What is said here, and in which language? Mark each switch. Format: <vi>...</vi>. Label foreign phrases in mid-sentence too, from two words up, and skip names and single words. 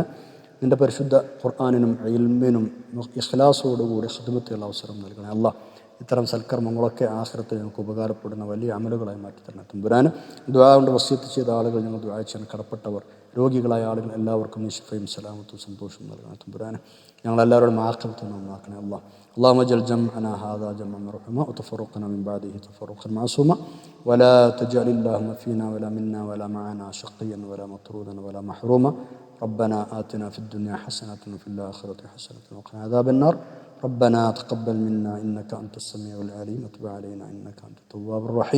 <ml>നിൻ്റെ പരിശുദ്ധ ഖുർആനിനും ഇൽമിനും ഇഖ്ലാസോടുകൂടി ഖിദ്മത്തുള്ള അവസരം നൽകണേ അല്ലാഹ്. ഇത്തരം സൽക്കർമ്മങ്ങളൊക്കെ ആഖിറത്തിൽ ഞങ്ങൾക്ക് ഉപകാരപ്പെടുന്ന വലിയ അമലുകളായി മാറ്റി തരണം തമ്പുരാനെ. ദുആ കൊണ്ട് വസിയത്ത് ചെയ്ത ആളുകൾ, ഞങ്ങൾ ദുആ ചെയ്യാൻ കടപ്പെട്ടവർ, രോഗികളായ ആളുകൾ എല്ലാവർക്കും നീ ശിഫയും സലാമത്തും സന്തോഷവും നൽകണം തമ്പുരാനെ. ഞങ്ങളെല്ലാവരും ആഖിറത്ത് നന്നാക്കണേ അല്ലാഹ്.</ml> <ar>اللهم اجعل جمعنا هذا جمعا مرحوما وتفرقنا من بعده تفرقا معصوما ولا تجعل اللهم فينا ولا منا ولا معنا شقيا ولا مطرودا ولا محروما. ربنا آتنا في الدنيا حسنة وفي الآخرة حسنة وقنا عذاب النار. ربنا تقبل منا إنك أنت السميع العليم وتب علينا إنك أنت التواب الرحيم.</ar>